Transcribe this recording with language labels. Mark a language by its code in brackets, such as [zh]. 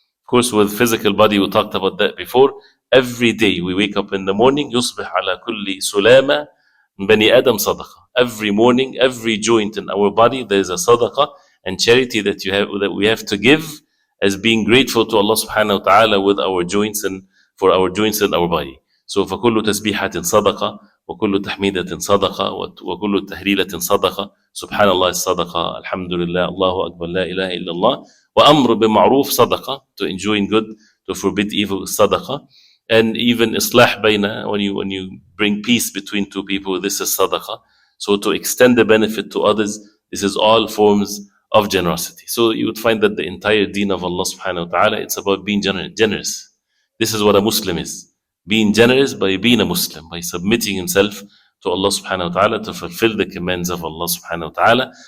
[en] Of course, with physical body, we talked about that before. Every day we wake up in the morning, [ar] يُصْبِحْ عَلَى كُلِّ سُلَامَةٍ [en] Bani Adam sadaqah. Every morning, every joint in our body, there is a sadaqah and charity that we have to give, as being grateful to Allah subhanahu wa ta'ala with our joints and for our joints in our body. [ar] So فَكُلُّ تَسْبِيحَةٍ صَدَقَةٍ وَكُلُّ تَحْمِيدَةٍ صَدَقَةٍ وَكُلُّ تَهْلِيلَةٍ صَدَقَةٍ سبحان الله الصدقة, Alhamdulillah, Allahu Akbar, La ilaha illallah, وَأَمْرُ بِمَعْرُوفٍ صَدَقَةٍ, [en] to enjoin good, to forbid evil, sadaqah. And even islah bayna, when you bring peace between 2 people, this is sadaqah. So to extend the benefit to others, this is all forms of generosity. So you would find that the entire deen of Allah subhanahu wa ta'ala, it's about being generous. This is what a Muslim is. Being generous by being a Muslim, by submitting himself to Allah subhanahu wa ta'ala to fulfill the commands of Allah subhanahu wa ta'ala.